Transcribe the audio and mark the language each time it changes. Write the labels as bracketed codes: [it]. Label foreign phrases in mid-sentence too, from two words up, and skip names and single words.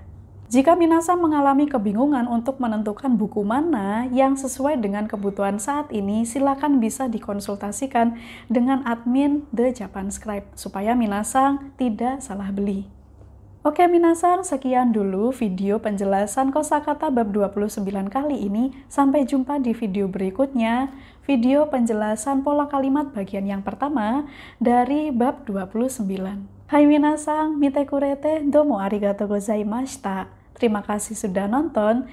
[id] Jika minasan mengalami kebingungan untuk menentukan buku mana yang sesuai dengan kebutuhan saat ini, silakan bisa dikonsultasikan dengan admin The Japanscribe supaya minasan tidak salah beli. Oke minasan, sekian dulu video penjelasan kosakata bab 29 kali ini. Sampai jumpa di video berikutnya, video penjelasan pola kalimat bagian yang pertama dari bab 29. [ja] はい、皆さん、見てくれてどうもありがとうございました. [id] Terima kasih sudah nonton.